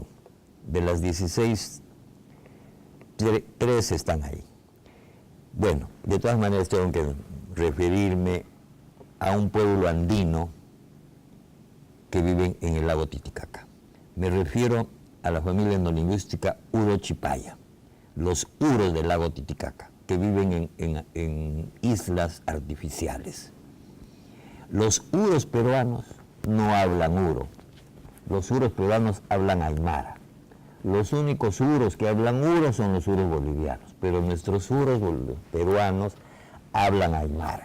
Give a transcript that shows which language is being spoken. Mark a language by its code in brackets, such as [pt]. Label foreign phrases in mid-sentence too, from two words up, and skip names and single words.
[es] De las 16, 3 están ahí. Bueno, de todas maneras tengo que referirme a un pueblo andino que vive en el lago Titicaca. Me refiero a la familia etnolingüística Uro-Chipaya, los uros del lago Titicaca, que viven en islas artificiales. Los uros peruanos no hablan uro, los uros peruanos hablan aymara. Los únicos uros que hablan uro son los uros bolivianos, pero nuestros uros peruanos hablan aymara.